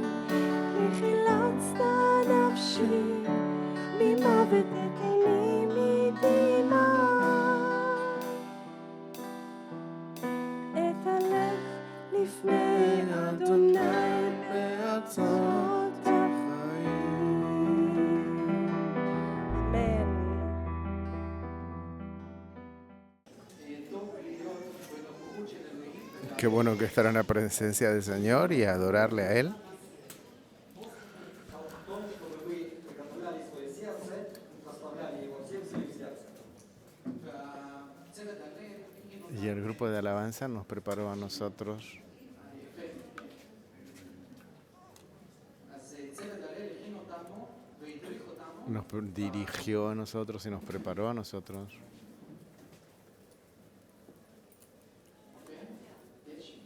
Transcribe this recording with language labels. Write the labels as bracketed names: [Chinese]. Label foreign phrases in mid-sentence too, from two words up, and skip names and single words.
[Hebrew] כי חילצת נפשי ממוות, את עיני מדמעה, אתהלך לפני אדוני בארצות החיים. אמן. [Spanish] Qué bueno que estar en la presencia del Señor y adorarle a Él. Y el grupo de alabanza nos preparó a nosotros nos dirigió a nosotros y nos preparó a nosotros